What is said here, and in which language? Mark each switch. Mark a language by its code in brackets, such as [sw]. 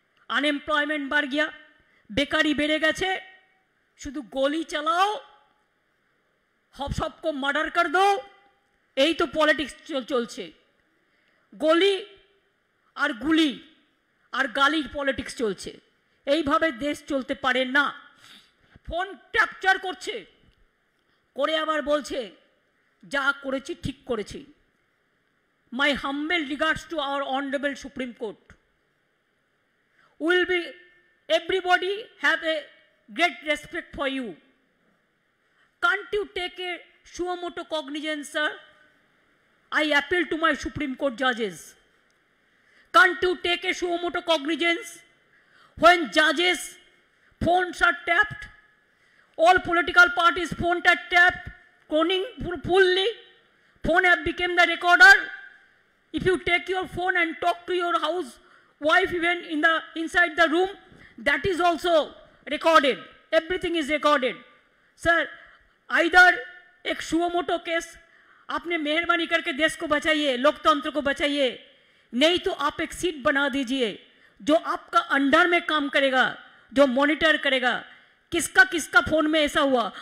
[hi] Unemployment बढ़ गया, बेकारी बेड़े गेছে, শুধু गोली चलाओ, सबको मर्डर कर दो, यही तो पॉलिटिक्स चलছে। गोली और गुली और गाली पॉलिटिक्स चलছে। [bn] এইভাবে দেশ চলতে পারে না। ফোন ক্যাপচার করছে, করে আবার বলছে যা করেছি ঠিক করেছি। [en] My humble regards to our honourable supreme court. Will be everybody have a great respect for you. Can't you take a suo motu cognizance sir? I appeal to my Supreme Court judges. Can't you take a sumoto cognizance when judges' phones are tapped? All political parties' phones are tapped, cloning fully. Phone have become the recorder. If you take your phone and talk to your housewife even inside the room, that is also recorded. Everything is recorded. [hi] Sir, either एक suo motu case आपने मेहरबानी करके देश को बचाइए, लोकतंत्र को बचाइए, नहीं तो आप एक सीट बना दीजिए जो आपका अंडर में काम करेगा, जो मॉनिटर करेगा किसका किसका फोन में ऐसा हुआ।